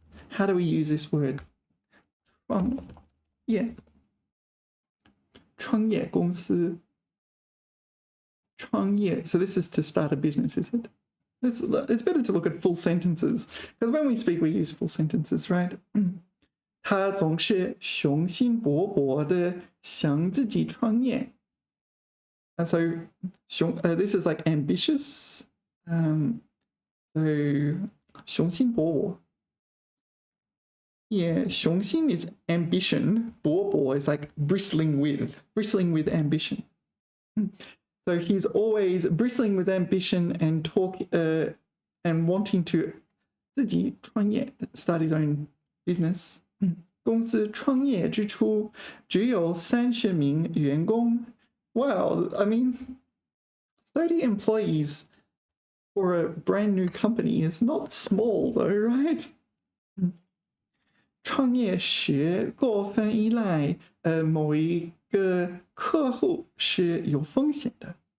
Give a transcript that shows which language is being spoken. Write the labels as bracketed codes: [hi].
[en] How do we use this word? 创业. [zh] 创业公司.创业. [en] So this is to start a business, is it? It's better to look at full sentences, because when we speak, we use full sentences, right? [zh] 他总是雄心勃勃地想自己创业. [en] So this is like ambitious. So 雄心勃勃. Yeah, 雄心 is ambition. 勃勃 is like bristling with ambition. So he's always bristling with ambition and and wanting to [zh] 自己创业, [en] start his own business. [zh] 公司创业之初只有30名员工. [en] Wow, I mean, 30 employees for a brand new company is not small though, right? [zh] 创业时过分依赖某一个客户是有风险的.